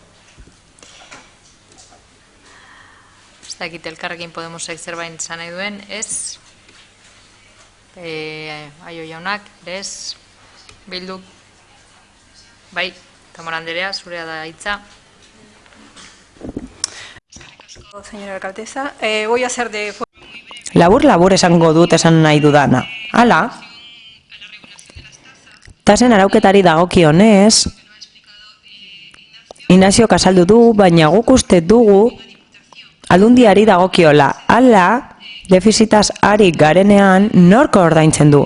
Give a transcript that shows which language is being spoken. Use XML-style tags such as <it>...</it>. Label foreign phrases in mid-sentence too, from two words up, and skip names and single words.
<eu>Ez dakit Elkarrekin Podemosek zerbait esan nahi duen, ez? Aio jaunak, ez? Bilduk? Bai, Tamara Anderea, zurea da hitza.</eu> <es>Señora alcaldesa, voy a hacer de...</es> <eu>Labur esango dut esan nahi dudana. Hala, tasen arauketari dagokionez, Ignacio kasaldu du, baina guk uste dugu aldundiari dagokiola. Hala, defizitaz ari garenean nork ordaintzen du?</eu>